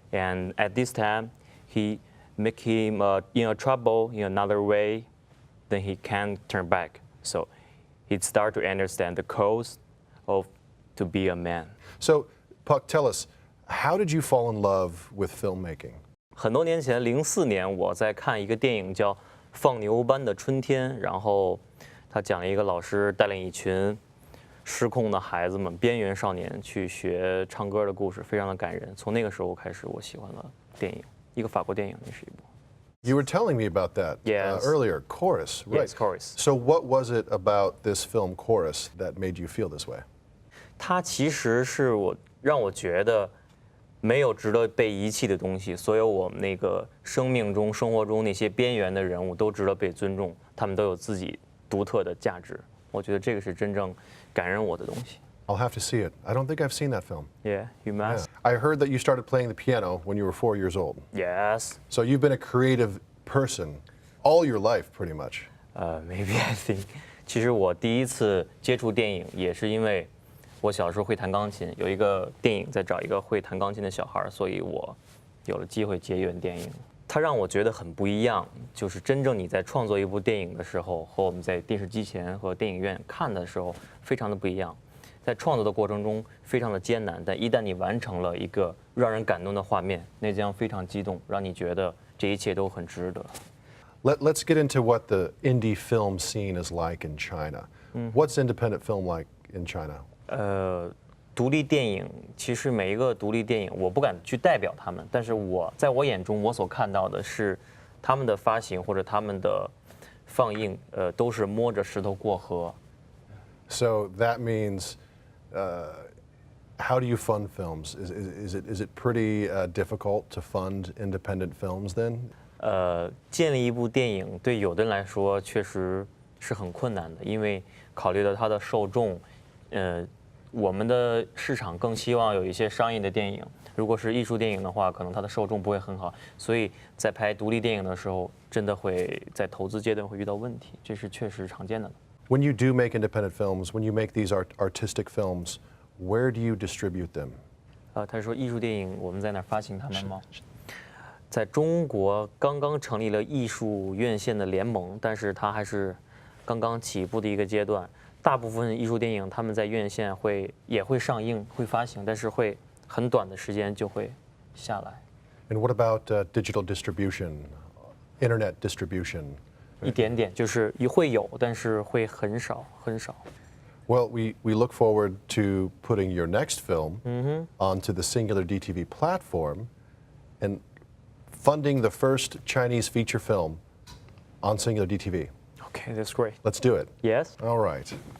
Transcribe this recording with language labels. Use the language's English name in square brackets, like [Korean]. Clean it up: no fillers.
[English] And at this time, he make him in a trouble in another way. Then he can't turn back. So he start to understand the cost of to be a man. So, Puck, tell us, how did you fall in love with filmmaking? [Chinese] 很多年前，04年，我在看一个电影叫《放牛班的春天》，然后他讲了一个老师带领一群失控的孩子们、边缘少年去学唱歌的故事，非常的感人。从那个时候开始，我喜欢了电影，一个法国电影，那是一部。 [English] You were telling me about that Yes. Earlier, Chorus, right? Yes, Chorus. So what was it about this film, Chorus, that made you feel this way? [Chinese] 它其实是让我觉得没有值得被遗弃的东西，所有我们那个生命中、生活中那些边缘的人物都值得被尊重，他们都有自己独特的价值。我觉得这个是真正感染我的东西。 [English] I'll have to see it. I don't think I've seen that film. Yeah, you must. I heard that you started playing the piano when you were 4 years old. Yes. So you've been a creative person all your life, pretty much. Maybe I think. [Chinese] 其实我第一次接触电影也是因为我小时候会弹钢琴，有一个电影在找一个会弹钢琴的小孩，所以我有了机会接演电影。它让我觉得很不一样，就是真正你在创作一部电影的时候，和我们在电视机前和电影院看的时候非常的不一样。在创作的过程中非常的艰难，但一旦你完成了一个让人感动的画面，那将非常激动，让你觉得这一切都很值得。 [English] Let's get into what the indie film scene is like in China. What's independent film like in China? [Chinese] 独立电影其实每一个独立电影，我不敢去代表他们，但是在我眼中，我所看到的是他们的发行或者他们的放映，都是摸着石头过河。 [English] So that means, how do you fund films? Is it pretty difficult to fund independent films then? [Chinese] 建立一部电影对有的人来说确实是很困难的，因为考虑到它的受众，我们的市场更希望有一些商业的电影。如果是艺术电影的话，可能它的受众不会很好，所以在拍独立电影的时候，真的会在投资阶段会遇到问题，这是确实常见的。 [English] When you do make independent films, when you make these artistic films, where do you distribute them? [Chinese] 他说艺术电影我们在哪儿发行它们吗？在中国刚刚成立了艺术院线的联盟，但是它还是刚刚起步的一个阶段。大部分艺术电影他们在院线也会上映、会发行，但是会很短的时间就会下来。 And what about digital distribution, internet distribution? 一点点，就是会有，但是会很少很少。 [English] Well, we look forward to putting your next film onto the SingularDTV platform and funding the first Chinese feature film on SingularDTV. Okay, that's great. Let's do it. Yes. All right.